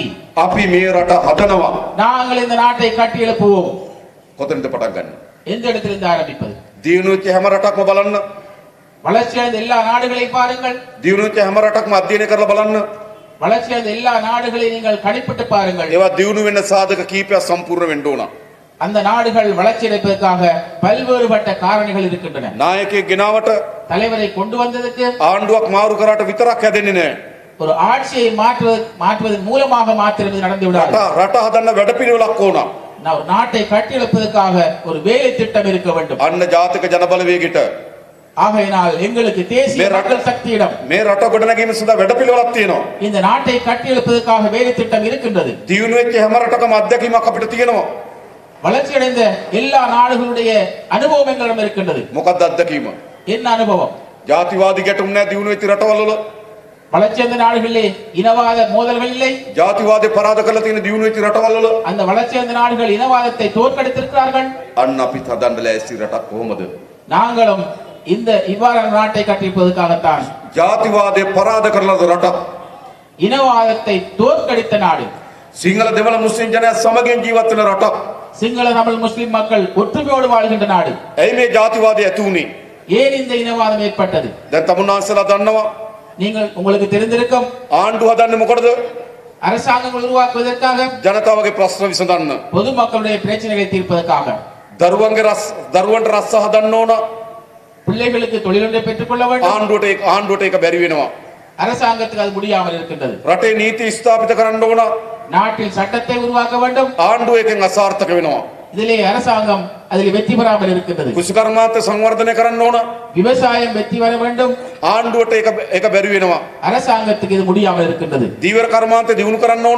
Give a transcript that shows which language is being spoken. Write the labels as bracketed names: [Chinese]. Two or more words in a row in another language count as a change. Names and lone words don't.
[Sinhala] අපි මේ රට හදනවා. [Tamil] நாங்கள் இந்த நாட்டை கட்டி எழுப்புவோம். [Sinhala] කොතනද පටන් ගන්න? [Tamil] எந்த இடத்திலிருந்து ஆரம்பிப்பது? [Sinhala] දියුණු වෙච්ච හැම රටක්ම බලන්න. [Tamil] வளர்ச்சியடைந்த எல்லா நாடுகளையும் பாருங்கள். [Sinhala] දියුණු වෙච්ච හැම රටක්ම අධ්‍යයනය කරලා බලන්න. [Tamil] வளர்ச்சியடைந்த எல்லா நாடுகளையும் நீங்கள் கணிப்பிட்டு பாருங்கள். [Sinhala] ඒවා දියුණු වෙන්න සාධක කීපයක් සම්පූර්ණ වෙන්න ඕන. [Tamil] அந்த நாடுகள் வளர்ச்சி அடைப்பதற்காக பல்வேறுபட்ட காரணிகள் இருக்கின்றன. [Sinhala] නායකයෙක් ගෙනාවට [Tamil] தலைவரை கொண்டு வந்ததுக்கு [Sinhala] ආණ්ඩුවක් මාරු කරාට විතරක් හැදෙන්නේ නැහැ. [Tamil] ஒரு ஆட்சியை மாற்றுவதன் மூலமாக மாத்திரம் இது நடந்து விடாது. [Sinhala] රට හදන්න වැඩපිළිවෙලක් ඕන. [Tamil] ஒரு நாட்டை கட்டியெழுப்பதற்காக ஒரு வேலை திட்டம் இருக்க வேண்டும். [Sinhala] අන්න ජාතික ජනබලවේගයට [Tamil] ஆகையினால் எங்களுக்கு தேசிய மக்கள் சக்தியிடம் [Sinhala] මේ රට ගොඩනැගීම සඳහා වැඩපිළිවෙලක් තියෙනවා. [Tamil] இந்த நாட்டை கட்டியெழுப்பதற்காக வேலை திட்டம் இருக்கின்றது. [Sinhala] දියුණු වෙච්ච හැම රටකම අත්දැකීමක් අපිට තියෙනවා. [Tamil] வளர்ச்சியடைந்த எல்லா நாடுகளுடைய அனுபவம் எங்களிடம் இருக்கின்றது. [Sinhala] මොකක්ද අත්දැකීම? [Tamil] என்ன அனுபவம்? [Sinhala] ජාතිවාදී ගැටුම් නැහැ දියුණු වෙච්ච රටවල් වල. [Tamil] வளர்ச்சியடைந்த நாடுகளிலே இனவாத மோதல்கள் இல்லை. [Sinhala] ජාතිවාදී පරාද කරලා තියෙන දියුණු වෙච්ච රටවල් වල [Tamil] அந்த வளர்ச்சியடைந்த நாடுகள் இனவாதத்தை தோற்கடித்திருக்கிறார்கள். [Sinhala] අන්න අපි හදන්න ලෑස්ති රටක් කොහොමද? [Tamil] நாங்களும் இந்த இவ்வாறான நாட்டை கட்டியிருப்பதற்காகத்தான். [Sinhala] ජාතිවාදයේ පරාද කරලා රටක්. [Tamil] இனவாதத்தை தோற்கடித்த நாடு. [Sinhala] සිංහල දෙමළ මුස්ලිම් ජනයා සමගින් ජීවත් වෙන රටක්. [Tamil] சிங்கள தமிழ் முஸ்லிம் மக்கள் ஒற்றுமையோடு வாழ்கின்ற நாடு. [Sinhala] ඇයි මේ ජාතිවාදය ඇති වුනේ? [Tamil] ஏன் இந்த இனவாதம் ஏற்பட்டது? [Sinhala] දැන් තමුන්නාන්සලා දන්නවා [Tamil] உங்களுக்கு தெரிந்திருக்கும். [Sinhala] ආණ්ඩු හදන්නේ මොකටද? [Tamil] அரசாங்கங்கள் உருவாக்குவதற்காக, [Sinhala] ජනතාවගේ ප්‍රශ්න විසඳන්න. [Tamil] பொதுமக்களுடைய பிரச்சனைகளை தீர்ப்பதற்காக, [Sinhala] දරුවන්ට රස්ස හදන්න ඕන. [Tamil] பிள்ளைகளுக்கு தொழிலொன்றை பெற்றுக் கொள்ள வேண்டும். [Sinhala] ආණ්ඩුවට ඒක බැරි වෙනවා. [Tamil] அரசாங்கத்துக்கு அது முடியாமல் இருக்கின்றது. [Sinhala] රටේ නීති ස්ථාපිත කරන්න ඕන. [Tamil] நாட்டில் சட்டத்தை உருவாக்க வேண்டும். [Sinhala] ආණ්ඩුව එකෙන් අසාර්ථක වෙනවා. [Tamil] இதிலே அரசாங்கம் அதில் வெற்றி பெறாமல் இருக்கின்றது. [Sinhala] කුෂිකර්මාන්ත සංවර්ධනය කරන්න ඕන. [Tamil] விவசாயம் வெற்றி பெற வேண்டும். [Sinhala] ආණ්ඩුවට ඒක බැරි වෙනවා. [Tamil] அரசாங்கத்துக்கு இது முடியாமல் இருக்கின்றது. [Sinhala] දීවර කර්මාන්ත දියුණු කරන්න ඕන.